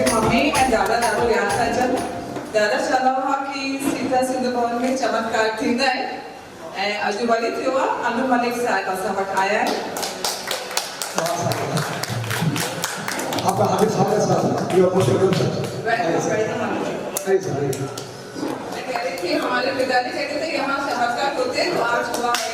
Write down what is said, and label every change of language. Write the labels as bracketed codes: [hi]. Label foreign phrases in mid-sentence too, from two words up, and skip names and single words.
[sd] मम्मी ऐं दादा ॾाढो यादि था अचनि। दादा चवंदा हुआ की सीता सिंध भवन में चमत्कार थींदा आहिनि ऐं अॼु वरी थियो आहे। अनु मलिक साहिब असां वटि आया आहिनि। [hi] आपका हार्दिक स्वागत है सर। [en] you are most welcome sir. [hi] मैं कह रही थी हमारे पिताजी कहते थे यहाँ चमत्कार होते हैं, तो आज हुआ है।